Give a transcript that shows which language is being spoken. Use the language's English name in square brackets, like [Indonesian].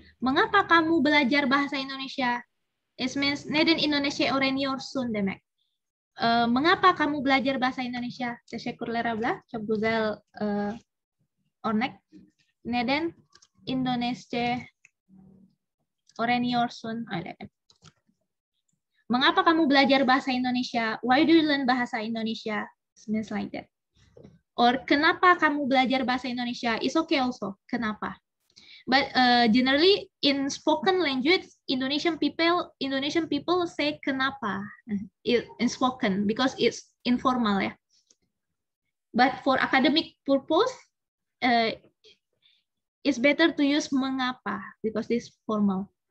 [Indonesian] Mengapa kamu belajar bahasa Indonesia? [English] It means [Turkish] neden Indonesia öğreniyorsun demek. [Indonesian] Mengapa kamu belajar bahasa Indonesia? [Turkish] Teşekkürler abla. Çok güzel örnek. Neden Indonesia öğreniyorsun? [Indonesian] Mengapa kamu belajar bahasa Indonesia? [English] Why do you learn bahasa Indonesia? It means like that. Or [Indonesian] kenapa kamu belajar bahasa Indonesia? [English] It's okay also. Kenapa? But generally in spoken language, Indonesian people say kenapa in spoken because it's informal ya. But for academic purpose, it's better to use mengapa because it's formal.